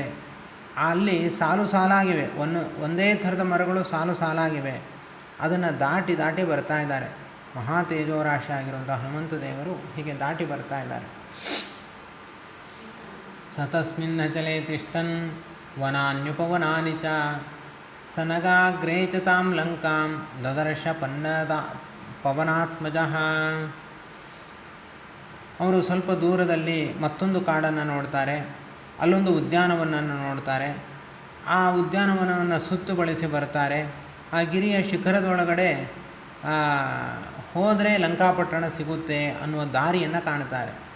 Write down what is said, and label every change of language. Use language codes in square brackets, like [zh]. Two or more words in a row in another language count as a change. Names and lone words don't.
[kn] ಅಲ್ಲಿ ಸಾಲು ಸಾಲಾಗಿವೆ, ಒಂದೇ ಥರದ ಮರಗಳು ಸಾಲು ಸಾಲಾಗಿವೆ. ಅದನ್ನು ದಾಟಿ ದಾಟಿ ಬರ್ತಾ ಇದ್ದಾರೆ. ಮಹಾ ತೇಜೋರಾಶಿ ಆಗಿರುವಂಥ ಹನುಮಂತ ದೇವರು ಹೀಗೆ ದಾಟಿ ಬರ್ತಾ ಇದ್ದಾರೆ. [sa] ಸತಸ್ಮಿನ್ ಅಚಲೆ ತಿಷ್ಟನ್ ವನಾನ್ಯುಪವನಾನಿ ಚ ಸನಗಾಗ್ರೇ ಚ ತಾಂ ಲಂಕಾಂ ದದರ್ಶ ಪವನಾತ್ಮಜಃ. [kn] ಅವರು ಸ್ವಲ್ಪ ದೂರದಲ್ಲಿ ಮತ್ತೊಂದು ಕಾಡನ್ನು ನೋಡ್ತಾರೆ. ಅಲ್ಲೊಂದು ಉದ್ಯಾನವನವನ್ನು ನೋಡ್ತಾರೆ. ಆ ಉದ್ಯಾನವನವನ್ನು ಸುತ್ತುಗೊಳಿಸಿ ಬರ್ತಾರೆ. ಆ ಗಿರಿಯ ಶಿಖರದೊಳಗಡೆ ಹೋದರೆ ಲಂಕಾಪಟ್ಟಣ ಸಿಗುತ್ತೆ ಅನ್ನುವ ದಾರಿಯನ್ನು ಕಾಣ್ತಾರೆ.